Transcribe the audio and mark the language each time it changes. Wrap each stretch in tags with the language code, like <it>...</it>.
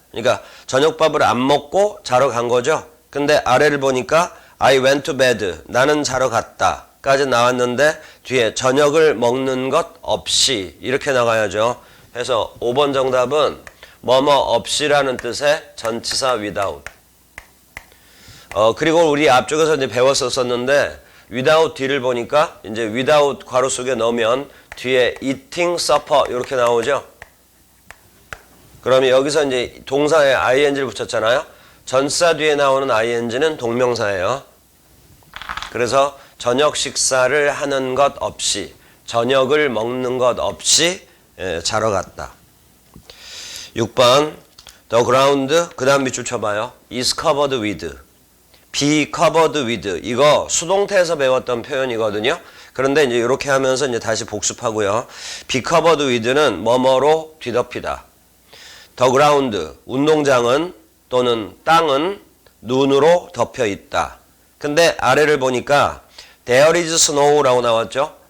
<ko>그러니까 저녁밥을 안 먹고 자러 간 거죠. 근데 아래를 보니까</ko> <en>I went to bed.</en> <ko>나는 자러 갔다. 까지 나왔는데 뒤에 저녁을 먹는 것 없이 이렇게 나가야죠. 그래서 5번 정답은 뭐뭐 없이라는 뜻의 전치사 without. 그리고 우리 앞쪽에서 이제 배웠었는데 without 뒤를 보니까 이제 without 괄호 속에 넣으면 뒤에</ko> <en>eating supper</en> <ko>이렇게 나오죠. 그러면 여기서 이제 동사에 ing를 붙였잖아요. 전사 뒤에 나오는 ing는 동명사예요. 그래서 저녁 식사를 하는 것 없이, 저녁을 먹는 것 없이 자러 갔다. 6번</ko> <en>The ground,</en> <ko>그 다음 밑줄 쳐봐요.</ko> <en>is covered with, be covered with.</en> <ko>이거 수동태에서 배웠던 표현이거든요. 그런데 이제 이렇게 하면서 이제 다시 복습하고요.</ko> <en>be covered with</en> <ko>는 뭐뭐로 뒤덮이다.</ko> <en>The ground,</en> <ko>운동장은 또는 땅은 눈으로 덮여 있다. 근데 아래를 보니까</ko> <en>there is snow</en> <ko>라고 나왔죠.</ko>